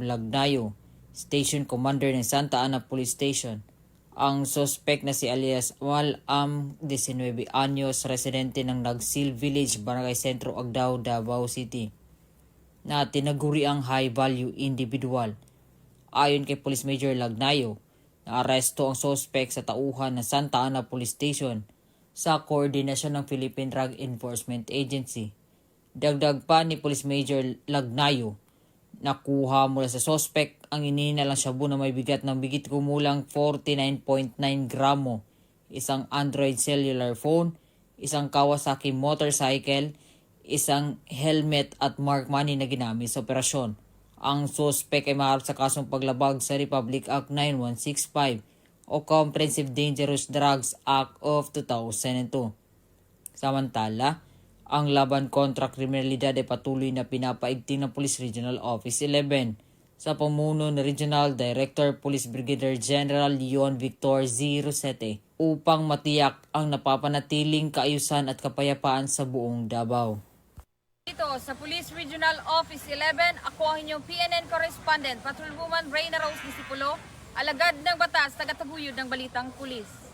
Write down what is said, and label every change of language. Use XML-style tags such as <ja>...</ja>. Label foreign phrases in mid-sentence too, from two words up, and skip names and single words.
<tl>Lagnayo,</tl> <en>Station Commander</en> <tl>ng Santa Ana Police Station, ang suspect na si alias Amal Am, 19 anyos, residente ng Nagsil Village, Barangay Sentro, Agdao, Davao City, na tinaguri ang</tl> <en>high-value individual.</en> <tl>Ayon kay Police Major Lagnayo, naaresto ang suspect sa tauhan ng Santa Ana Police Station sa koordinasyon ng Philippine Drug Enforcement Agency. Dagdag pa ni Police Major Lagnayo, nakuha mula sa suspect ang ininalang shabu na may bigat ng bigit kumulang 49.9 gramo, isang Android</tl> <en>cellular phone,</en> <tl>isang Kawasaki motorcycle, isang helmet at</tl> <en>mark money</en> <tl>na ginamit sa operasyon. Ang suspect ay maharap sa kasong paglabag sa Republic Act 9165 o Comprehensive Dangerous Drugs Act of 2002. Samantala, ang laban kontra kriminalidad ay patuloy na pinapaigting ng Police Regional Office 11 sa pamuno ni Regional Director Police Brigadier General Leon Victor Z. Rosete upang matiyak ang napapanatiling kaayusan at kapayapaan sa buong Davao. Dito sa Police Regional Office 11, ako ang inyong PNN Correspondent, Patrolwoman Reyna Rose Disipulo, alagad ng batas, tagataguyod ng Balitang Pulis.</tl>